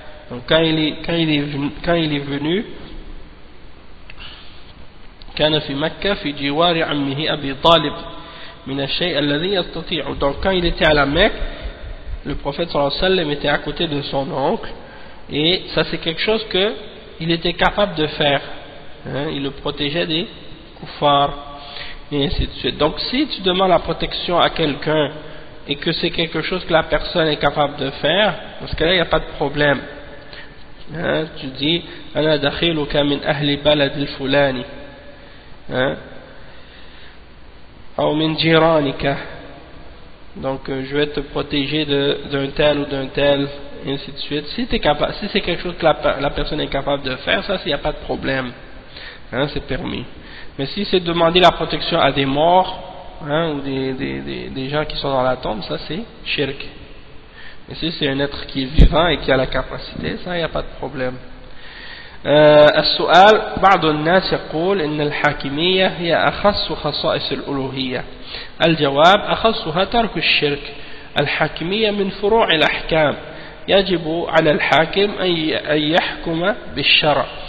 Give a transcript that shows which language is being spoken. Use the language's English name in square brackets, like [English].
[French] Donc quand il est venu, [Arabic] كان في مكة في جوار عمه أبي طالب من الشيء الذي يستطيع. [French] Donc quand il était à la Mecque, le prophète sallallahu alayhi wa sallam était à côté de son oncle, et ça c'est quelque chose que il était capable de faire, il le protégeait des kuffars et ainsi de suite. Donc si tu demandes la protection à quelqu'un et que c'est quelque chose que la personne est capable de faire, parce que là il n'y a pas de problème, tu dis [Arabic] ana dakhiluka min ahli balad al-fulani [French] ou [Arabic] min jiranika, [French] donc je vais te protéger d'un tel ou d'un tel, et ainsi de suite. Si c'est quelque chose que la personne est capable de faire, ça il n'y a pas de problème, c'est permis. Mais si c'est demander la protection à des morts, ou des gens qui sont dans la tombe, ça c'est shirk. Mais si c'est un être qui est vivant et qui a la capacité, ça il n'y a pas de problème. [Arabic] السؤال بعض الناس يقول إن الحاكمية هي أخص خصائص الألوهية. الجواب أخصها ترك الشرك. الحاكمية من فروع الأحكام، يجب على الحاكم أن يحكم بالشرع.